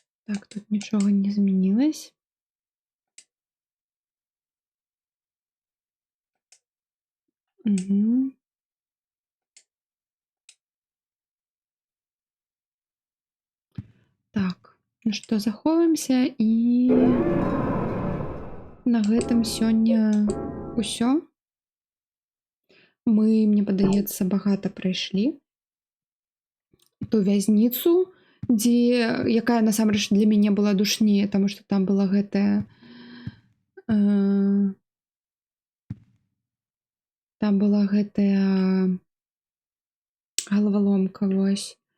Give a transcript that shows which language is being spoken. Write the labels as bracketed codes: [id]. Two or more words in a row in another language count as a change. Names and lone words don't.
[uk] Так, тут нічого не змінилось. Угу. [be] Так, ну што, заховаемся і на гэтым сёння ўсё. Мы, мне падаецца, багата прайшлі ту вязніцу, якая насамрэч для мяне была душнее, таму што там была гэтая галаваломка, вось.